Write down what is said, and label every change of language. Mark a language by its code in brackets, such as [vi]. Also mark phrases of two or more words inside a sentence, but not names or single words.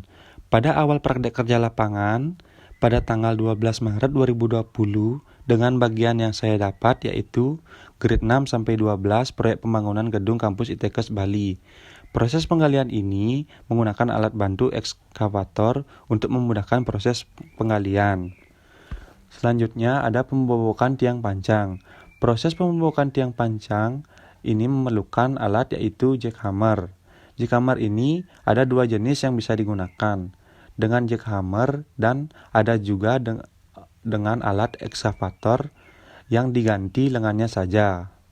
[id] Pada awal praktek kerja lapangan pada tanggal 12 Maret 2020 dengan bagian yang saya dapat yaitu grade 6 sampai 12 proyek pembangunan gedung kampus ITEKES Bali. Proses penggalian ini menggunakan alat bantu ekskavator untuk memudahkan proses penggalian. Selanjutnya ada pembobokan tiang pancang. Proses pembobokan tiang pancang ini memerlukan alat yaitu jackhammer. Jackhammer ini ada 2 jenis yang bisa digunakan, dengan jackhammer dan ada juga dengan alat ekskavator yang diganti lengannya saja.